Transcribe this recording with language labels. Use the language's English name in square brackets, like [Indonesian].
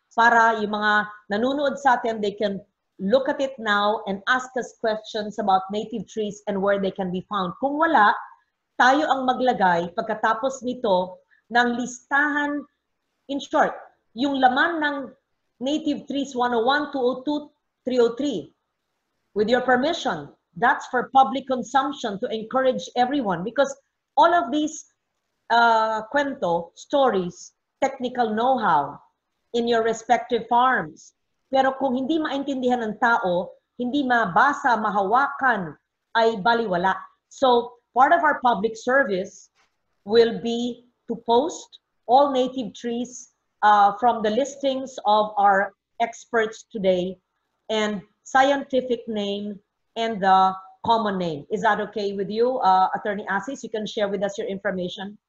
[Filipino] Para yung mga nanonood sa atin, [English] they can look at it now and ask us questions about native trees and where they can be found. [Filipino] Kung wala, tayo ang maglagay pagkatapos nito ng listahan, in short, yung laman ng Native Trees 101, 202, 303. [English] With your permission, that's for public consumption to encourage everyone because all of these kwento, stories, technical know-how in your respective farms. [Filipino] Pero kung hindi maintindihan ng tao, hindi mabasa, mahawakan, ay baliwala. [English] So, part of our public service will be to post all native trees from the listings of our experts today and scientific name and the common name. Is that okay with you, Attorney Asis? You can share with us your information.